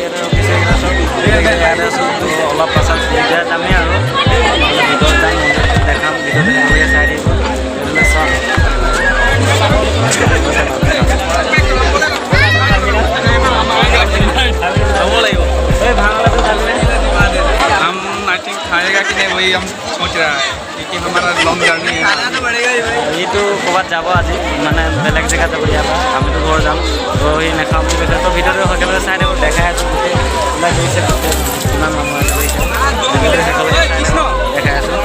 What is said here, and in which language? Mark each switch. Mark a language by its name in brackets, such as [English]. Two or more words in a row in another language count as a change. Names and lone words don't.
[Assamese] ইয়াতে আছোঁ। তো অলপ পাছত এতিয়া যামেই আৰু ভিতৰত যাম, দেখাম। ভিডিঅ'টো কেনেকৈ চাই থাকিব वो লাগিব। এই ভাঙাটো ভালনে? [Hindi] हम [English] I think [Hindi] खाएगा कि नहीं वही हम सोच रहा है, क्योंकि हमारा [English] long journey [Hindi] है। [Assamese] এইটো ক'ৰবাত যাব আজি, মানে বেলেগ জেগাত যাব। ইয়াৰ পৰা আমিতো ঘৰ যাম। তো সি নাখাওঁ বুলি কৈছে। তো ভিডিঅ'টো একেবাৰে চাই থাকোঁ, দেখাই আছোঁ। গোটেই ওলাই গৈছে, কিমান মানুহ আহিছে দেখাই আছোঁ।